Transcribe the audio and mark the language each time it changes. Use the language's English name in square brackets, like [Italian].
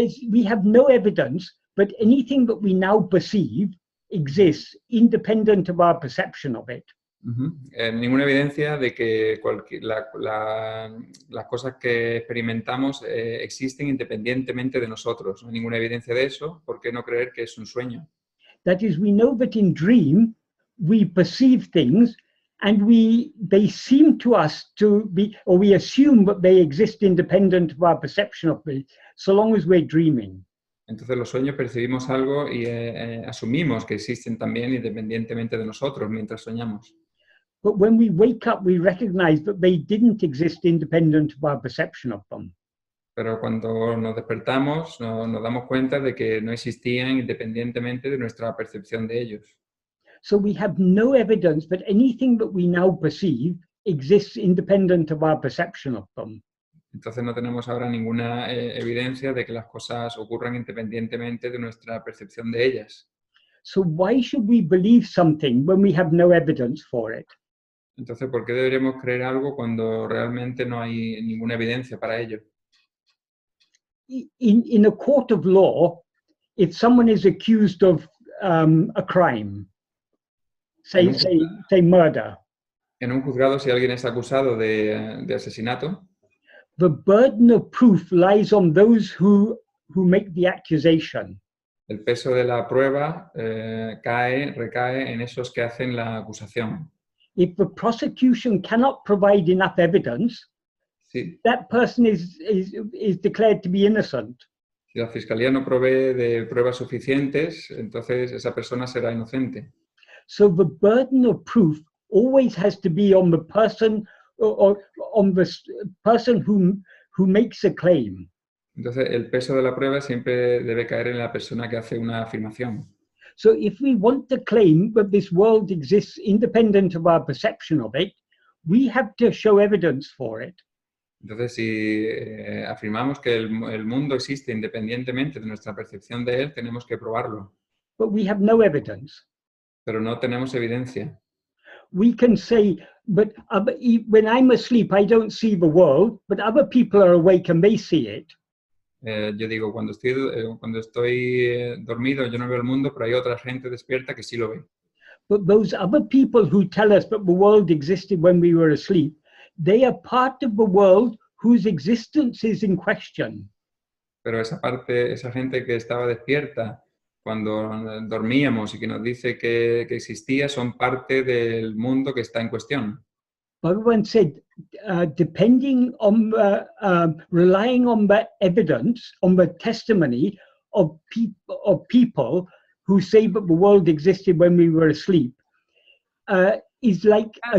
[English] we have no evidence that anything that we now perceive exists independent of our perception of it. [Spanish] Ninguna evidencia de que las cosas que experimentamos existen independientemente de nosotros. No hay ninguna evidencia de eso. ¿Por qué no creer que es un sueño? [English] That is, we know that in dream we perceive things and they seem to us to be, or we assume that they exist independent of our perception of it, so long as we're dreaming. [Spanish] Entonces los sueños percibimos algo y asumimos que existen también independientemente de nosotros mientras soñamos. [English] But when we wake up, we recognize that they didn't exist independent of our perception of them. [Spanish] Pero cuando nos despertamos nos damos cuenta de que no existían independientemente de nuestra percepción de ellos. [English] So we have no evidence that anything that we now perceive exists independent of our perception of them. [Spanish] Entonces no tenemos ahora ninguna evidencia de que las cosas ocurran independientemente de nuestra percepción de ellas. [English] So why should we believe something when we have no evidence for it? [Spanish] Entonces, ¿por qué deberíamos creer algo cuando realmente no hay ninguna evidencia para ello? [English] In a court of law, if someone is accused of a crime, say murder, [Spanish] En un juzgado, si alguien es acusado de asesinato, [English] the burden of proof lies on those who make the accusation. [Spanish] el peso de la prueba recae en esos que hacen la acusación. [English] If the prosecution cannot provide enough evidence, [Spanish] Sí. [English] that person is declared to be innocent. [Spanish] Si la fiscalía no provee de pruebas suficientes, entonces esa persona será inocente. [English] So the burden of proof always has to be on the person or on the person who makes a claim. [Spanish] Entonces, el peso de la prueba siempre debe caer en la persona que hace una afirmación. [English] So if we want to claim that this world exists independent of our perception of it, we have to show evidence for it. [Spanish] Entonces, si afirmamos que el mundo existe independientemente de nuestra percepción de él, tenemos que probarlo. [English] But we have no evidence. [Spanish] Pero no tenemos evidencia. [English] We can say, but when I'm asleep, I don't see the world, but other people are awake and they see it. [Spanish] Yo digo, cuando estoy dormido, yo no veo el mundo, pero hay otra gente despierta que sí lo ve. [English] But those other people who tell us that the world existed when we were asleep, they are part of the world whose existence is in question. [Spanish] Pero esa gente que estaba despierta cuando dormíamos y que nos dice que existía, son parte del mundo que está en cuestión. [English] Bhagavan said, depending on relying on the evidence, on the testimony of people who say that the world existed when we were asleep, is like